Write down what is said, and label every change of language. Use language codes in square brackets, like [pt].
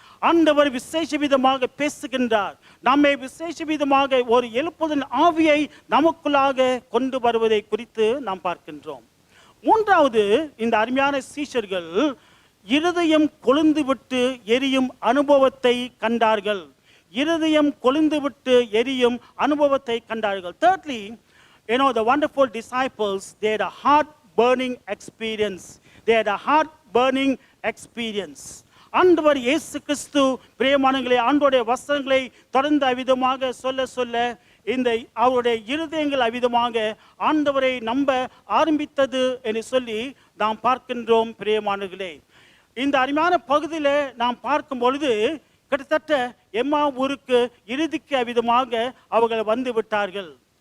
[ta] ஆண்டவர் விசேஷ விதமாக பேசுகின்றார். நம்மை விசேஷ விதமாக ஒரு எழுப்புதல் ஆவியை நமக்குள்ளாக கொண்டு வருவதை குறித்து நாம் பார்க்கின்றோம். மூன்றாவது, இந்த அருமையான சீஷர்கள் இருதயம் கொழுந்து விட்டு எரியும் அனுபவத்தை கண்டார்கள். இருதயம் கொழுந்து விட்டு எரியும் அனுபவத்தை கண்டார்கள். [en] Thirdly, the wonderful disciples, they had a heart burning experience. They had a heart burning experience. [ta] ஆண்டவர் இயேசு கிறிஸ்து பிரியமானங்களே, ஆண்டவருடைய வசனங்களை தொடர்ந்து அவிதமாக சொல்ல இந்த அவருடைய இருதயங்கள் அவிதமாக ஆண்டவரை நம்ப ஆரம்பித்தது என்று சொல்லி நாம் பார்க்கின்றோம். பிரியமானங்களே, இந்த அருமையான பகுதியில் நாம் பார்க்கும் பொழுது கிட்டத்தட்ட எம்மா ஊருக்கு இறுதிக்கு அவிதமாக அவர்கள் வந்து விட்டார்கள்.